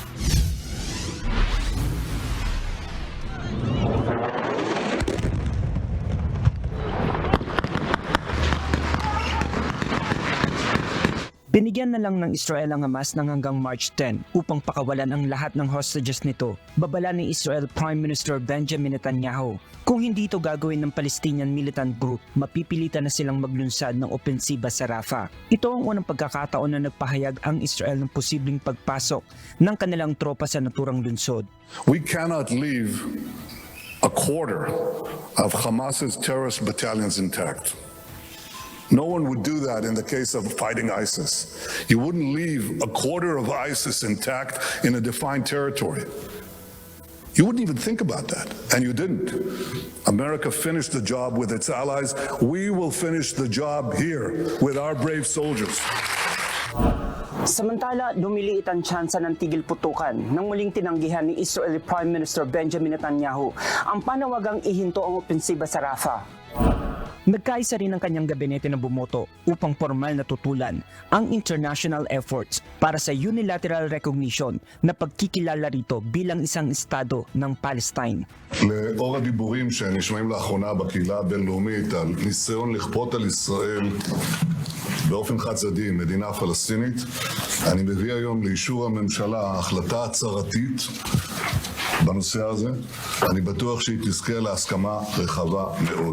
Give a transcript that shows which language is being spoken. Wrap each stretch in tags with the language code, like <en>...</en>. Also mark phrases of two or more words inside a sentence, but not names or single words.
<tl>Binigyan na lang ng Israel ang Hamas ng hanggang March 10 upang pakawalan ang lahat ng hostages nito. Babala ni Israel Prime Minister Benjamin Netanyahu. Kung hindi ito gagawin ng</tl> <en>Palestinian Militant Group,</en> <tl>mapipilitan na silang maglunsad ng opensiba sa Rafah. Ito ang unang pagkakataon na nagpahayag ang Israel ng posibleng pagpasok ng kanilang tropa sa naturang lunsod.</tl> <en>We cannot leave a quarter of Hamas's terrorist battalions intact. No one would do that in the case of fighting ISIS. You wouldn't leave a quarter of ISIS intact in a defined territory. You wouldn't even think about that, and you didn't. America finished the job with its allies. We will finish the job here with our brave soldiers.</en> <tl>Samantala, lumiliit ang tsansa ng tigil putukan nang muling tinanggihan ni Israeli Prime Minister Benjamin Netanyahu ang panawagang ihinto ang opensiba sa Rafah. Nagkaisa rin ang kanyang gabinete na bumoto upang formal na tutulan ang</tl> <en>international efforts</en> <tl>para sa</tl> <en>unilateral recognition</en> <tl>na pagkikilala rito bilang isang estado ng Palestine.</tl> <he>לאור הדיבורים שנשמעים לאחרונה בקהילה הבינלאומית על ניסיון לכפות על ישראל באופן חד צדדי מדינה פלסטינית, אני מביא היום לאישור הממשלה החלטה הצהרתית בנושא הזה. אני בטוח שהיא תזכה להסכמה רחבה מאוד.</he>